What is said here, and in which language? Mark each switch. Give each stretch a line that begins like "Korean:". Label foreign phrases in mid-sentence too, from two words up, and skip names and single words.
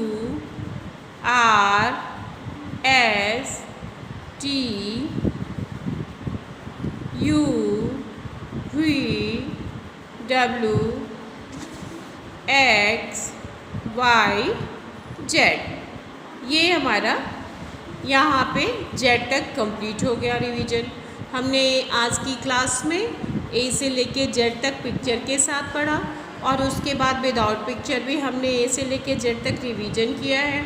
English: R S T U V W X Y Z।
Hindi: ये हमारा यहाँ पे Z तक कंप्लीट हो गया रिवीजन। हमने आज की क्लास में A से लेके Z तक पिक्चर के साथ पढ़ा और उसके बाद
English: without picture
Hindi: भी हमने A से लेके Z तक रिवीजन किया है।